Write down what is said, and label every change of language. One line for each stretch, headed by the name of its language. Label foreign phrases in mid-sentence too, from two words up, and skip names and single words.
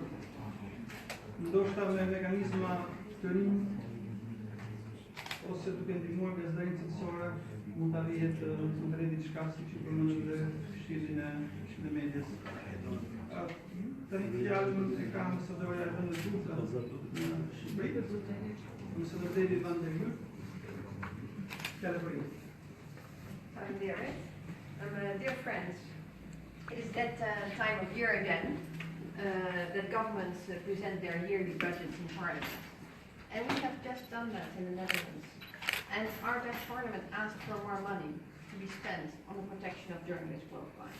Albanian: Ndoshta me mekanizma të rinj ose duke ndihmuar gazetarinë cilësore mund ta vihet të ndërreti diçka siç e përmendëm dhe fshirjen e medias. Tani fjalën e ka ambasadorja e vendit në Shqipëri, ambasador David van der Hu. Fjala për ju.
English: Dear friends, it is that time of year again that governments present their yearly budgets in Parliament. And we have just done that in the Netherlands. And our Dutch Parliament asked for more money to be spent on the protection of journalists worldwide.